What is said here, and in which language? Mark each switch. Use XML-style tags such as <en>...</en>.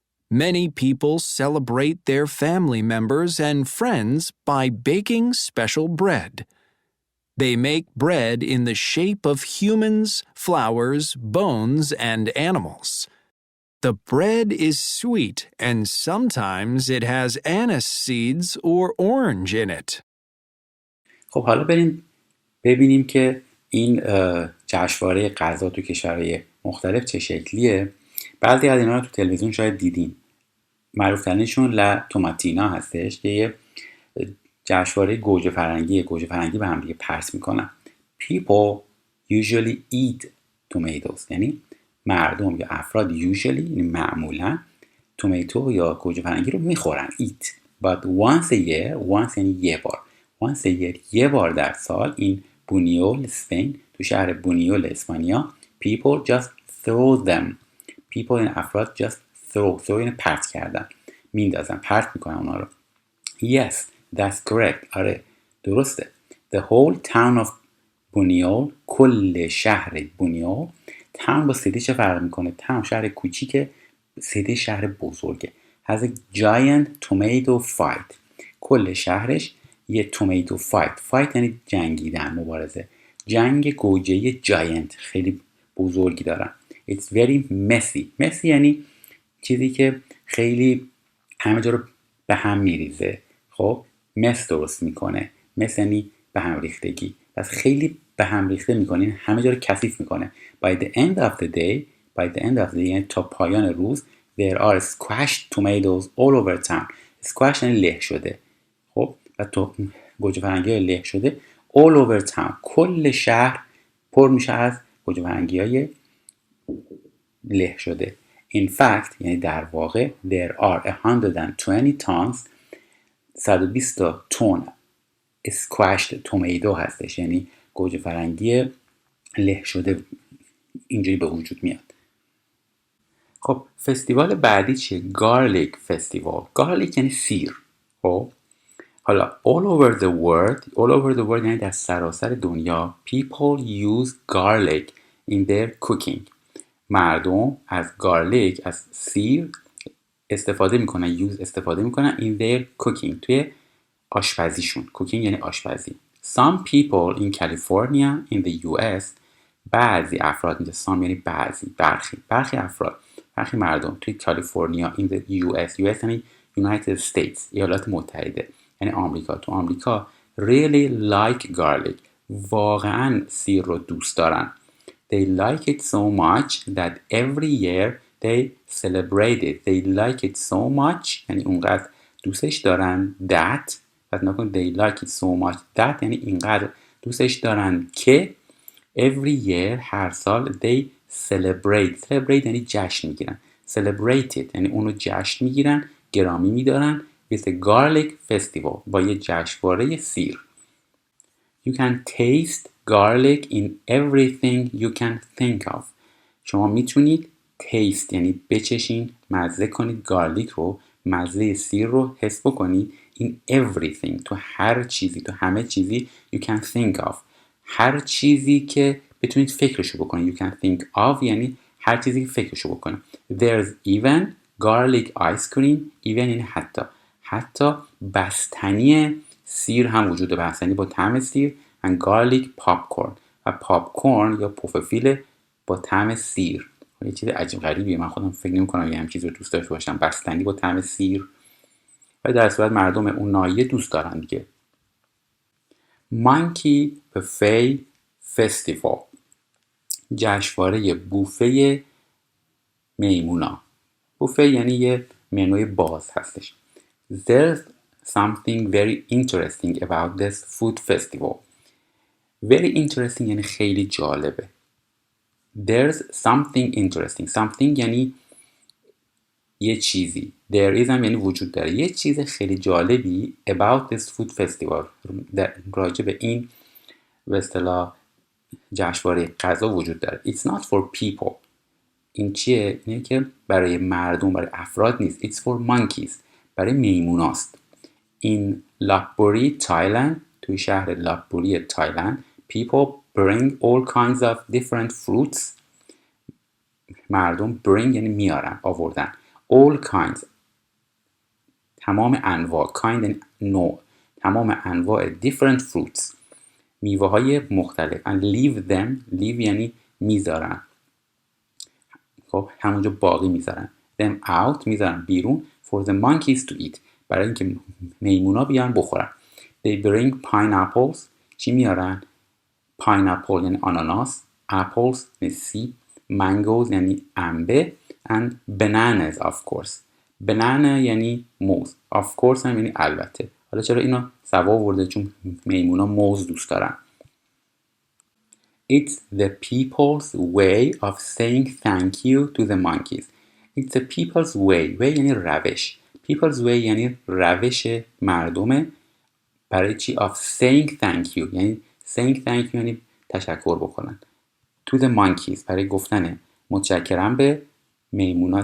<en>Many people celebrate their family members and friends by baking special bread. They make bread in the shape of humans, flowers, bones, and animals. The bread is sweet and sometimes it has anise seeds or orange in it.</en> <fa>خب حالا بریم ببینیم که این جشنواره غذا تو کشورهای مختلف چه شکلیه. بعضی از اینا رو تو تلویزیون شاید دیدین. معروف‌ترینشون لا توماتینا هستش که یه جشنواره گوجه فرنگی به هم دیگه پرس میکنن.</fa> <en>People usually eat tomatoes،</en> <fa>یعنی مردم یا افراد usually یعنی معمولا تومیتو یا گوجه فرنگی رو میخورن eat.</fa> <en>But once a year،</en> <fa>once یعنی یه بار،</fa> <en>once a year</en> <fa>یه بار در سال این بونیول اسپین، تو شهر بونیول اسپانیا،</fa> <en>people just throw them.</en> <fa>people این افراد</fa> <en>just throw</en> <fa>یعنی پرت کردن، میندازن، پرت میکنن اونا رو.</fa> <en>yes that's correct،</en> <fa>آره درسته.</fa> <en>the whole town of Buñol,</en> <fa>کل شهر بونیول. town با سیتی چه فرق میکنه؟ town شهر کوچیکه، سیتی شهر بزرگه.</fa> <en>has a giant tomato fight،</en> <fa>کل شهرش یه تومیتو فایت یعنی جنگیدن، مبارزه، جنگ گوجه جاینت خیلی بزرگی دارن.</fa> <en>it's very messy</en> <fa>یعنی چیزی که خیلی همه جا رو به هم میریزه. خب مس درست میکنه، مس یعنی به هم ریختگی، پس خیلی به هم ریخته میکنه، همه جا رو کثیف میکنه.</fa> <en>by the end of the day</en> <fa>یعنی تا پایان روز</fa> <en>there are squashed tomatoes all over town.</en> <fa>squash یعنی له شده. خب و تو گوجه فرنگی له شده</fa> <en>all over town،</en> <fa>کل شهر پر میشه از گوجه فرنگی های له شده.</fa> <en>In fact</en> <fa>یعنی در واقع</fa> <en>there are 120 tons</en> <fa>120 تن</fa> <en>squashed tomato</en> <fa>هستش، یعنی گوجه فرنگی له شده اینجوری به وجود میاد. خب فستیوال بعدی چیه؟ گارلیک فستیوال. گارلیک یعنی سیر. خب حالا</fa> <en>all over the world</en> <fa>یعنی در سراسر دنیا</fa> <en>people use garlic in their cooking.</en> <fa>مردم از گارلیک، از سیر استفاده میکنن</fa> <en>in their cooking،</en> <fa>توی آشپزیشون. cooking یعنی آشپزی.</fa> <en>Some people in California in the US،</en> <fa>بعضی افراد، اینجا some یعنی بعضی، برخی افراد، برخی مردم توی کالیفرنیا</fa> <en>in the US</en> <fa>یعنی</fa> <en>United States،</en> <fa>ایالات متحده یعنی آمریکا، تو آمریکا</fa> <en>really like garlic،</en> <fa>واقعا سیر رو دوست دارن.</fa> <en>They like it so much that every year they celebrate it. They like it so much</en> <fa>یعنی اونقدر دوستش دارن that، پس نکن</fa> <en>they like it so much that</en> <fa>یعنی اینقدر دوستش دارن که</fa> <en>every year</en> <fa>هر سال</fa> <en>they celebrate</en> <fa>یعنی جشن میگیرن.</fa> <en>Celebrate it</en> <fa>یعنی اونو جشن میگیرن، گرامی میدارن</fa> <en>with a garlic festival،</en> <fa>با یه جشنواره سیر.</fa> <en>You can taste garlic in everything you can think of.</en> <fa>شما میتونید taste یعنی بچشین، مزه کنید گارلیک رو، مزه سیر رو حس بکنید</fa> <en>in everything،</en> <fa>تو هر چیزی، تو همه چیزی</fa> <en>you can think of،</en> <fa>هر چیزی که بتونید فکرشو بکنید.</fa> <en>You can think of</en> <fa>یعنی هر چیزی که فکرشو بکنید.</fa> <en>There's even garlic ice cream،</en> <fa>even یعنی حتی بستنی سیر هم وجود داره، بستنی با طعم سیر</fa> <en>and garlic popcorn،</en> <fa>و پاپکورن یا پوففیل با طعم سیر. یه چیز عجیب غریبیه، من خودم فکر نمی‌کنم یه همین چیز رو دوست داشته باشم، بستنی با طعم سیر، ولی در صورت مردم اون ناحیه دوست دارن دیگه.</fa> <en>Monkey Buffet Festival،</en> <fa>جشنواره بوفه میمونا. بوفه یعنی یه منوی باز هستش.</fa> <en>There's something very interesting about this food festival. Very interesting</en> <fa>یعنی خیلی جالبه.</fa> <en>There's something interesting.</en> <fa>Something یعنی یه چیزی.</fa> <en>There is</en> <fa>هم یعنی وجود داره. یه چیز خیلی جالبی</fa> <en>about this food festival،</en> <fa>راجع به این به اصطلاح جشنواره غذا وجود داره.</fa> <en>It's not for people.</en> <fa>این چیه؟ اینه که برای مردم، برای افراد نیست.</fa> <en>It's for monkeys.</en> <fa>برای میموناست.</fa> <en>In Lopburi, Thailand،</en> <fa>توی شهر لاپبوری تایلند</fa> <en>people bring all kinds of different fruits.</en> <fa>مردم bring یعنی میارن، آوردن.</fa> <en>all kinds</en> <fa>تمام انواع، kind یعنی نوع، تمام انواع</fa> <en>different fruits</en> <fa>میوه های مختلف</fa> <en>and leave them،</en> <fa>leave یعنی میذارن، خب همونجا باقی میذارن.</fa> <en>them out</en> <fa>میذارن بیرون</fa> <en>for the monkeys to eat،</en> <fa>برای اینکه میمونا بیان بخورن.</fa> <en>they bring pineapples،</en> <fa>چی میارن؟</fa> <en>pineapple</en> <fa>یعنی آناناس،</fa> <en>apples</en> <fa>یعنی سیب،</fa> <en>mangoes</en> <fa>یعنی انبه</fa> <en>and bananas of course.</en> <fa>banana یعنی موز،</fa> <en>of course</en> <fa>هم یعنی البته. حالا چرا اینا سوا ورده؟ چون میمونا موز دوست دارن.</fa> <en>It's the people's way of saying thank you to the monkeys. It's the people's way.</en> <fa>way یعنی روش.</fa> <en>People's way</en> <fa>یعنی روش مردمه برای چی؟</fa> <en>of saying thank you</en> <fa>یعنی</fa> <en>saying thank you</en> <fa>یعنی تشکر بکنن.</fa> <en>To the monkeys</en> <fa>برای گفتن متشکرم به میمونا.</fa>